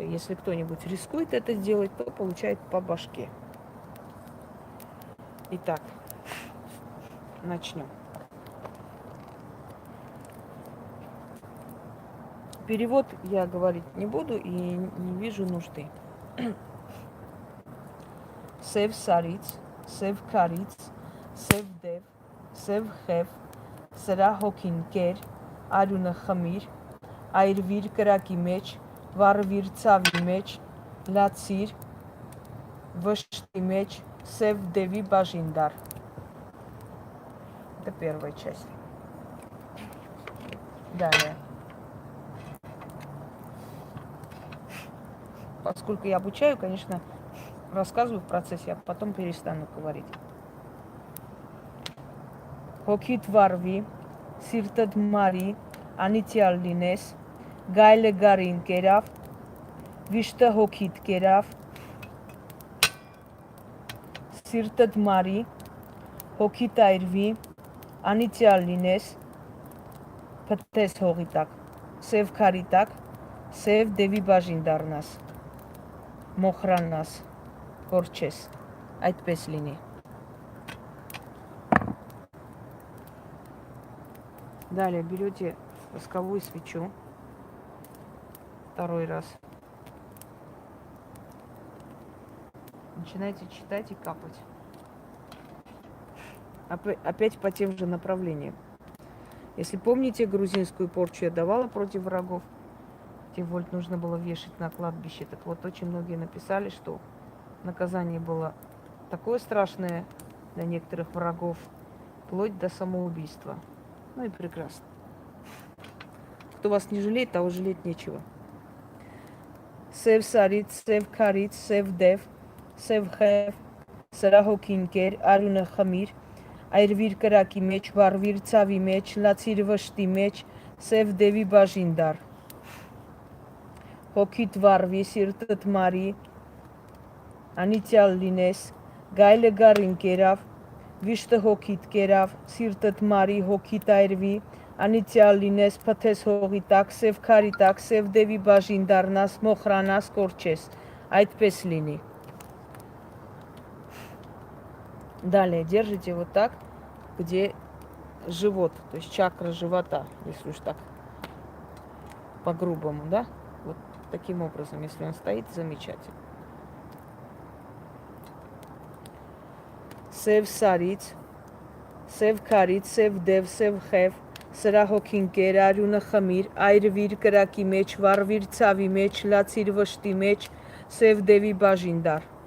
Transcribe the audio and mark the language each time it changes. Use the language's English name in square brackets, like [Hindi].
[Russian] Если кто-нибудь рискует это сделать, то получает по башке. Итак, начнем. Перевод я говорить не буду и не вижу нужды. [Armenian] Сев сариц, сев кариц, сев дев, сев хев, сра հոգին արյունը խմիր, այրվիր կրակի մեջ, վառվիր ցավի մեջ, լացիր վշտի մեջ, սև դևի բաժին դար. [Russian] Это первая часть. Далее. Поскольку я обучаю, конечно, рассказываю в процессе, а потом перестану говорить. [Armenian] Հոգիդ վառվի, սիրտդ մարի, անիծյալ լինես, գայլը գարին կերավ, վիշտը հոգիդ կերավ, սիրտդ մարի, հոգիդ այրվի, անիծյալ լինես, փտես հողի տակ, սև քարի տակ, սև դևի բաժին դառնաս, մոխրանաս, կորչես, այդպես լինի. [Russian] Далее берете восковую свечу, второй раз. Начинаете читать и капать. Опять по тем же направлениям. Если помните, грузинскую порчу я давала против врагов, где вольт нужно было вешать на кладбище. Так вот, очень многие написали, что наказание было такое страшное для некоторых врагов, вплоть до самоубийства. Ну и прекрасно. Кто вас не жалеет, того жалеть нечего. [Armenian] Сев сарит, сев карит, сев дев, сев хев, սրա հոգին կեր, արյունը խմիր, այրվիր կրակի մեջ, վառվիր ցավի մեջ, լացիր վշտի մեջ, սև դևի բաժին դար. Հոգիդ վառվի, սիրտդ մարի, անիծյալ լինես, գայլը գարին կերավ, վիշտը հոգիդ կերավ, սիրտդ մարի, հոգիդ այրվի, անիծյալ լինես, փթես հողի տակ, սև քարի տակ, սև դևի բաժին դառնաս, մոխրանաս, կորչես, այդպես լինի. [Russian] Далее держите вот так, где живот, то есть чакра живота, если уж так по-грубому, да? Вот таким образом, если он стоит, замечательно. [Armenian] Сев сариц, сев кариц, сев дев, сев хев, սրա հոգին կեր, արյունը խմիր, այրվիր կրակի մեջ, վառվիր ցավի մեջ, լացիր վշտի մեջ, սև դևի բաժին դար.